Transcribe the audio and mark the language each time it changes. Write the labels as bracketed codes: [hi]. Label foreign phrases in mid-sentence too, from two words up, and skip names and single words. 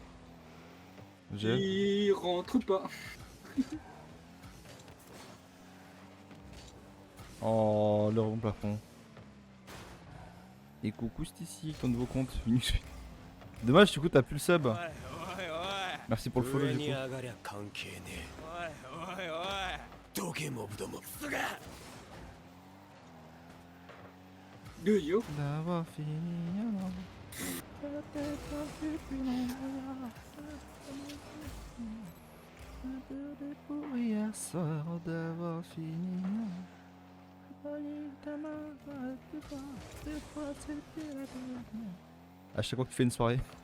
[fr] J'ai. Il rentre pas. Oh, le rond plafond. Et coucou, c'est ici, ton nouveau compte. Dommage, du coup, t'as plus le sub. Merci pour le follow, du coup. [ja] 上がりゃ関係ねえおいおいおいどけモブどもすが De yo. [fr] D'avoir fini. D'avoir fini. À chaque fois que tu fais une soirée.